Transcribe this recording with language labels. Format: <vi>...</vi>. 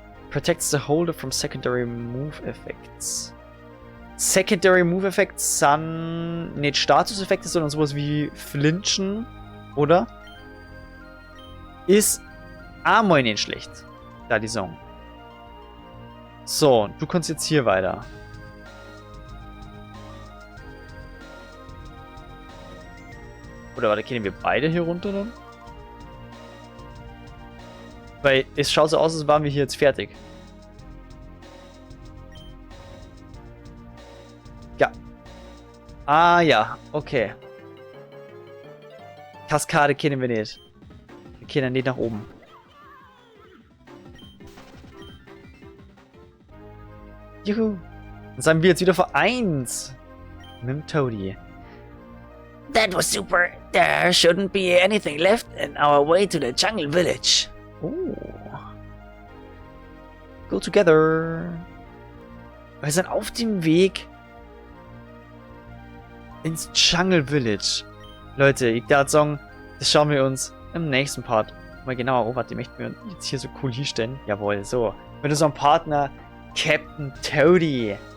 <en>Protects the holder from secondary move effects.</en> <de>Secondary Move Effects sind nicht Status-Effekte, sondern sowas wie Flinchen, oder? Ist einmal nicht schlecht. Da die Song. So, du kannst jetzt hier weiter. Oder warte, gehen wir beide hier runter dann? Weil es schaut so aus, als waren wir hier jetzt fertig. Ja. Ah ja, okay. Kaskade kennen wir nicht. Okay, dann geht nach oben. Juhu. Dann sind wir jetzt wieder vereint. Mit dem Toadie.</de> <en>That was super. There shouldn't be anything left in our way to the jungle village. Oh. Go together.</en> <de>Wir sind auf dem Weg ins Jungle Village. Leute, ich darf sagen, das schauen wir uns im nächsten Part mal genauer an. Warte, die möchten wir jetzt hier so cool hinstellen. Jawohl, so. Mit unserem Partner Captain Toadie.</de>